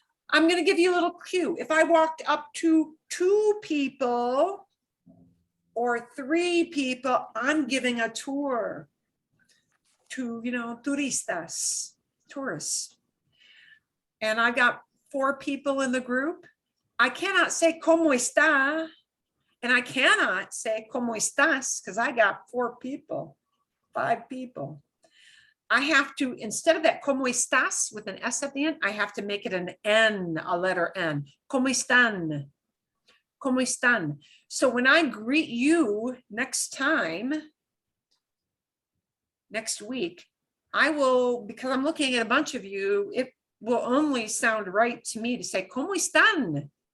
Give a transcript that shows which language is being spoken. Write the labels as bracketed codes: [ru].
[en] I'm going to give you a little cue. If I walked up to 2 people or 3 people, I'm giving a tour to, turistas, tourists. And I got 4 people in the group. I cannot say [es] ¿cómo está? [en] And I cannot say [es] ¿cómo estás? [en] Because I got 4 people, 5 people. I have to, instead of that [es] ¿cómo estás [en] with an S at the end, I have to make it an N, a letter N. [es] ¿Cómo están? ¿Cómo están? [en] So when I greet you next time, next week, I will, because I'm looking at a bunch of you, it will only sound right to me to say [es] ¿cómo están?